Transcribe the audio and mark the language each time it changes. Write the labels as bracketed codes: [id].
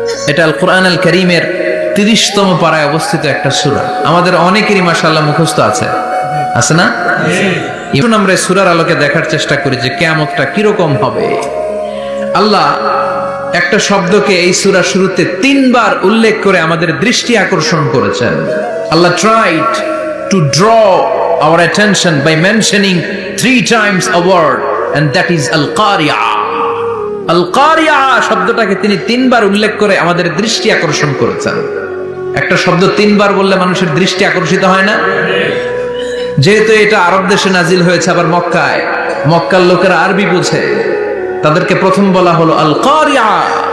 [bn] এটা আল কোরআন আল কারীমের 30তম পারায় অবস্থিত একটা সূরা। আমাদের অনেকেরই মাশাআল্লাহ মুখস্থ আছে, আছে না? এখন আমরা সূরার আলোকে দেখার চেষ্টা করি যে কিয়ামতটা কিরকম হবে। আল্লাহ একটা শব্দকে এই সূরা শুরুতে 3 বার উল্লেখ করে আমাদের দৃষ্টি আকর্ষণ করেছেন। [en] Allah tried to draw our attention by mentioning 3 times a word, and that is al-qari'a. [bn] আল-কারিয়া শব্দটাকে তিনি 3 বার উল্লেখ করে আমাদের দৃষ্টি আকর্ষণ করেছেন। একটা শব্দ 3 বার বললে মানুষের দৃষ্টি আকর্ষিত হয় না? যেহেতু এটা আরব দেশে নাজিল হয়েছে, আবার মক্কায়, মক্কার লোকেরা আরবি বুঝে, তাদেরকে প্রথম বলা হলো আল-কারিয়া।